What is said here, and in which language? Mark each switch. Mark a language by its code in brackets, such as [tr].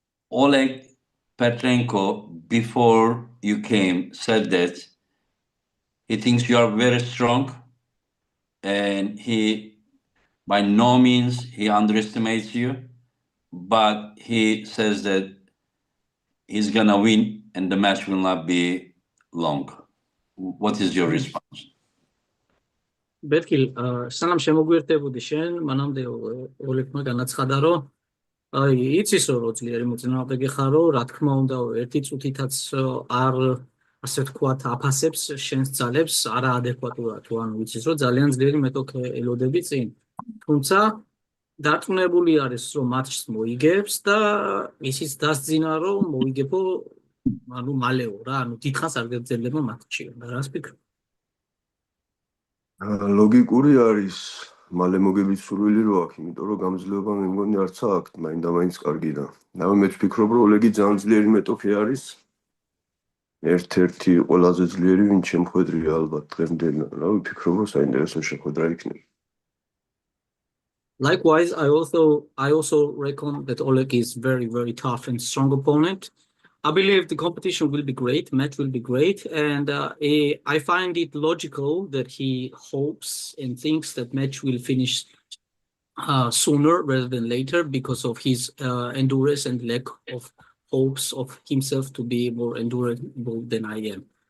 [en] Oleg Petrenko, before you came, said that he thinks you are very strong, and he, by no means, he underestimates you, but he says that he's gonna win, and the match will not be long. What is your response? [ka] Betkili, სანამ შემოგვიერთებოდი შენ, მანამდე ოლეგმა განაცხადა, რომ აი იცის რომ ძლიერი მოწინააღმდეგე ხარო, რა თქმა უნდა, ერთი წუთითაც არ ასე ვთქვათ, აფასებს შენს ძალებს არაადეკვატურად, თუ ანუ იცის რომ ძალიან ძლიერი მეტოქე ელოდები წინ. თუმცა დარწმუნებული არის, რომ მატჩს მოიგებს და ისიც დასძინა, რომ მოიგებო, ანუ მალეო რა, ანუ დიდხანს არ გეძლება მატჩი. რას ფიქრობ? ლოგიკური არის მალე მოგებით სურვილი რო აქვს, იმიტომ რომ გამძლეობა მე მგონი არც აქვს, მაინდა-მაინც კარგი და. რავი, მე ვფიქრობ, რომ ოლეგი ძალიან ძლიერი მეტოქი არის. ერთ-ერთი ყველაზე ძლიერი, ვინც შემხვედრია ალბათ დღემდე. რავი, ვფიქრობ, რომ საინტერესო შეხვედრა იქნება. [en] Likewise, I also reckon that Oleg is very, very tough and strong opponent. I believe the competition will be great, match will be great, and I find it logical that he hopes and thinks that match will finish sooner rather than later because of his endurance and lack of hopes of himself to be more endurable than I am.